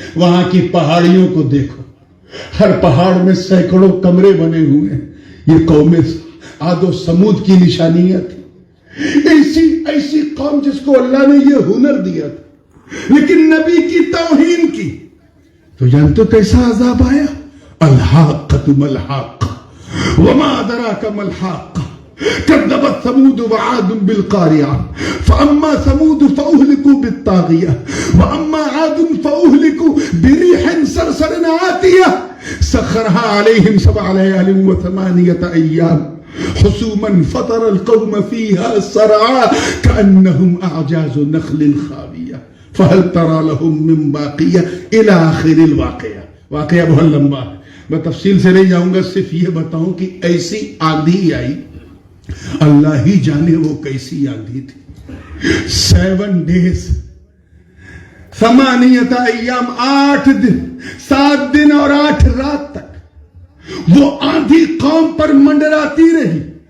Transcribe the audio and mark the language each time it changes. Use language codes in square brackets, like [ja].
[ur] وہاں کی پہاڑیوں کو دیکھو، ہر پہاڑ میں سینکڑوں کمرے بنے ہوئے ہیں. یہ قوم عاد و سمود کی نشانیاں تھی. ایسی قوم جس کو اللہ نے یہ ہنر دیا تھا لیکن نبی کی توہین کی. تو جانتے کیسا عذاب آیا؟ [ar] الحاقۃ ملحاقہ وما ادراک ملحاقہ كذبت ثمود وعاد بالقارعة فأما ثمود فأهلكوا بالطاغية وأما عاد فأهلكوا بريح صرصر عاتية سخرها عليهم 7 ليال و8 أيام حسوما فطر القوم فيها صرعا كأنهم أعجاز نخل خاوية فهل ترى لهم من باقية إلى آخر الواقعة. [ur] واقعہ بہت لمبا ہے، میں تفصیل سے نہیں جاؤں گا، صرف یہ بتاؤں کہ ایسی آندھی آئی، اللہ ہی جانے وہ کیسی آندھی تھی. [en] 7 days [ur] 8 ایام 8 دن 7 دن اور 8 رات تک وہ آندھی قوم پر منڈراتی رہی.